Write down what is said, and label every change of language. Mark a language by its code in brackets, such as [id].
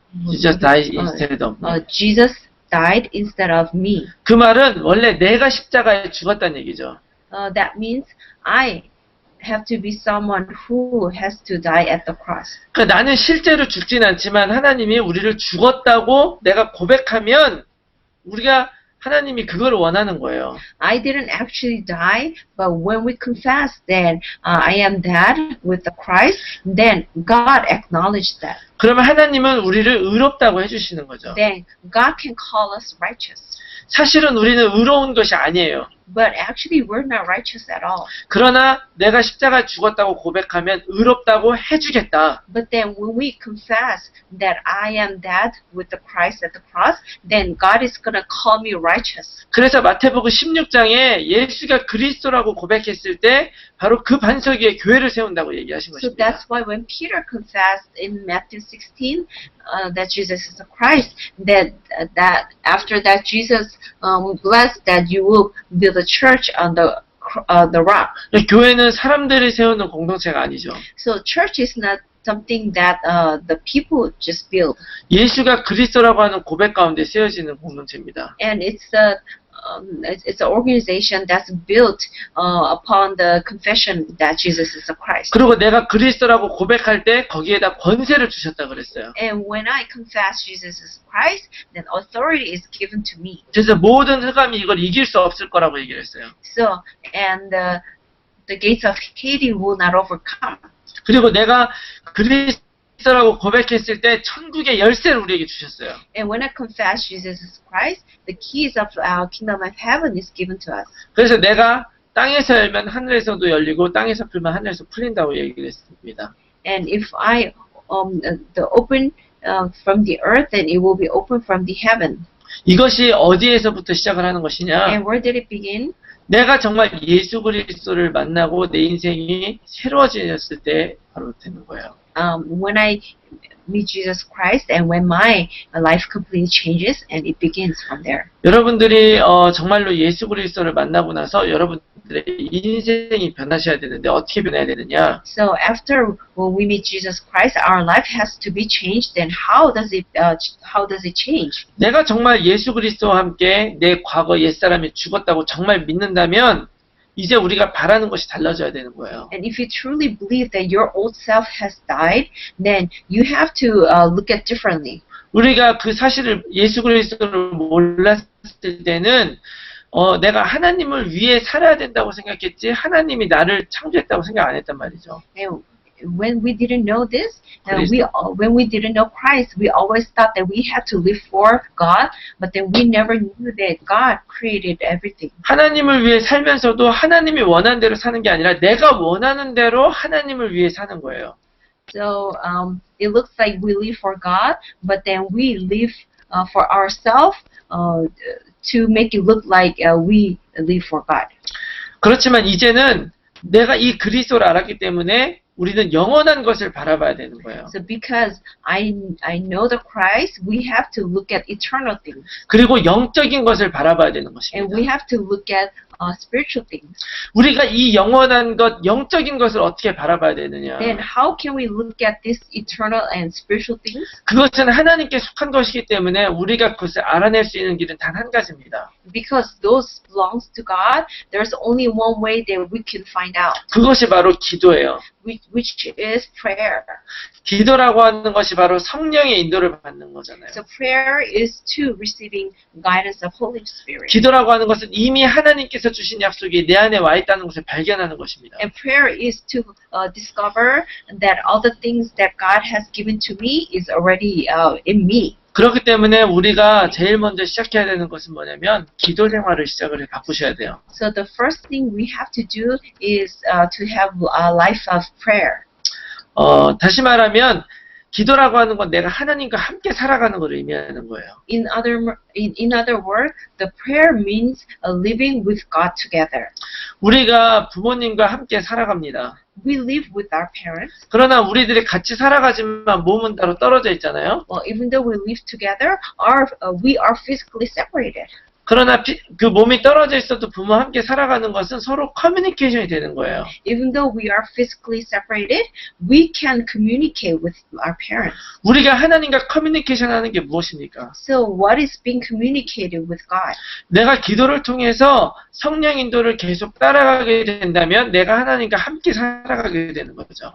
[en] Jesus died instead of me. Jesus died instead of me. [ko] 그 말은 원래 내가 십자가에 죽었다는 얘기죠. [en] That means I have to be someone who has to die at the cross. [ko] 그러니까 나는 실제로 죽진 않지만 하나님이 우리를 죽었다고 내가 고백하면 우리가 하나님이 그걸 원하는 거예요. [en] I didn't actually die, but when we confess that I am dead with the Christ, then God acknowledged that. [ko] 그러면 하나님은 우리를 의롭다고 해주시는 거죠. [en] Then God can call us righteous. [ko] 사실은 우리는 의로운 것이 아니에요. [en] But actually we're not righteous at all. [ko] 그러나 내가 십자가에 죽었다고 고백하면 의롭다고 해주겠다. [en] But then when we confess that I am dead with the Christ at the cross, then God is going to call me righteous. [ko] 그래서 마태복음 16장에 예수가 그리스도라고 고백했을 때 바로 그 반석 위에 교회를 세운다고 얘기하신 [en] So [ko] 것입니다. [en] that's why when Peter confessed in Matthew 16 that Jesus is the Christ, that after that Jesus blessed that you will build a church on the rock. [ko] 교회는 사람들이 세우는 공동체가 아니죠. [en] So church is not something that the people just build, [ko] 예수가 그리스도라고 하는 고백 가운데 세워지는 공동체입니다. [en] and it's an organization that's built upon the confession that Jesus is the Christ. [ko] 그리고 내가 그리스도라고 고백할 때 거기에다 권세를 주셨다 그랬어요. [en] And when I confess Jesus is Christ, then authority is given to me. [ko] 그래서 모든 흑암이 이걸 이길 수 없을 거라고 얘기를 했어요. [en] So, and the gates of Hades will not overcome. [ko] 그리고 내가 그리스도라고 고백했을 때 천국의 열쇠를 우리에게 주셨어요. [en] And when I confess Jesus is Christ, the keys of our kingdom of heaven is given to us. [ko] 그래서 내가 땅에서 열면 하늘에서도 열리고 땅에서 풀면 하늘에서 풀린다고 얘기를 했습니다. [en] And if I open from the earth, then it will be open from the heaven. [ko] 이것이 어디에서부터 시작을 하는 것이냐? [en] And where did it begin? [ko] 내가 정말 예수 그리스도를 만나고 내 인생이 새로워졌을 때 바로 되는 거예요. [en] When I meet Jesus Christ and when my life completely changes, and it begins from there. [ko] 여러분들이 정말로 예수 그리스도를 만나고 나서 여러분들의 인생이 변하셔야 되는데 어떻게 변해야 되느냐? [en] So after when we meet Jesus Christ, our life has to be changed. Then how does it change? [ko] 내가 정말 예수 그리스도와 함께 내 과거 옛사람이 죽었다고 정말 믿는다면 이제 우리가 바라는 것이 달라져야 되는 거예요. [en] And if you truly believe that your old self has died, then you have to look at differently. [ko] 우리가 그 사실을 예수 그리스도를 몰랐을 때는 내가 하나님을 위해 살아야 된다고 생각했지 하나님이 나를 창조했다고 생각 안 했단 말이죠. [en] And when we didn't know this, when we didn't know Christ, we always thought that we had to live for God, but then we never knew that God created everything. [ko] 하나님을 위해 살면서도 하나님이 원하는 대로 사는 게 아니라 내가 원하는 대로 하나님을 위해 사는 거예요. [en] So it looks like we live for God, but then we live for ourselves to make it look like we live for God. [ko] 그렇지만 이제는 내가 이 그리스도를 알았기 때문에 우리는 영원한 것을 바라봐야 되는 거예요. [en] So because I know the Christ, we have to look at eternal things. [ko] 그리고 영적인 것을 바라봐야 되는 [en] And [ko] 것입니다. [en] we have to look at spiritual things. [ko] 우리가 이 영원한 것, 영적인 것을 어떻게 바라봐야 되느냐? [en] Then how can we look at this eternal and spiritual things? [ko] 그것은 하나님께 속한 것이기 때문에 우리가 그것을 알아낼 수 있는 길은 단 한 가지입니다. [en] Because those belongs to God, there's only one way that we can find out, [ko] 그것이 바로 기도예요. [en] which is prayer. [ko] 기도라고 하는 것이 바로 성령의 인도를 받는 거잖아요. [en] So prayer is to receiving guidance of Holy Spirit. [ko] 기도라고 하는 것은 이미 하나님께서 주신 약속이 내 안에 와 있다는 것을 발견하는 것입니다. [en] And prayer is to discover that all the things that God has given to me is already in me. [ko] 그렇기 때문에 우리가 제일 먼저 시작해야 되는 것은 뭐냐면 기도 생활을 시작을 바꾸셔야 돼요. [en] So the first thing we have to do is to have a life of prayer. [ko] 다시 말하면 기도라고 하는 건 내가 하나님과 함께 살아가는 걸 의미하는 거예요. [en] In other words, the prayer means living with God together. [ko] 우리가 부모님과 함께 살아갑니다. [en] We live with our parents. [ko] 그러나 우리들이 같이 살아가지만 몸은 따로 떨어져 있잖아요. [en] Well, even though we live together, we are physically separated. [ko] 그러나 그 몸이 떨어져 있어도 부모와 함께 살아가는 것은 서로 커뮤니케이션이 되는 거예요. [en] Even though we are physically separated, we can communicate with our parents. [ko] 우리가 하나님과 커뮤니케이션 하는 게 무엇입니까? [en] So what is being communicated with God? [ko] 내가 기도를 통해서 성령 인도를 계속 따라가게 된다면 내가 하나님과 함께 살아가게 되는 거죠.